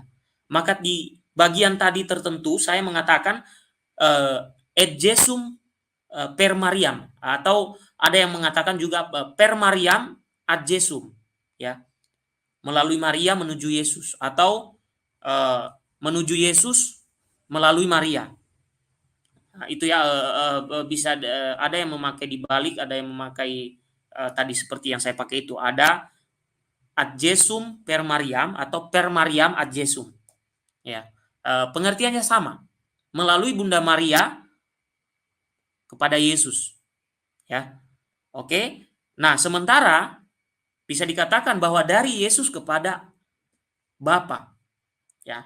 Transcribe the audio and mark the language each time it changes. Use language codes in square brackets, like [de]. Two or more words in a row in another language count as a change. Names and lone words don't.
[id] Maka di bagian tadi tertentu saya mengatakan [la] et Jesum per Mariam, [id] atau ada yang mengatakan juga [la] per Mariam ad Jesum, [id] ya, melalui Maria menuju Yesus, atau menuju Yesus melalui Maria. Nah, itu ya bisa ada yang memakai dibalik, ada yang memakai tadi seperti yang saya pakai itu, ada [la] ad Jesum per Mariam [id] atau [la] per Mariam ad Jesum, [id] ya. Pengertiannya sama, melalui Bunda Maria kepada Yesus, ya. Oke. Nah, sementara bisa dikatakan bahwa dari Yesus kepada Bapa, ya.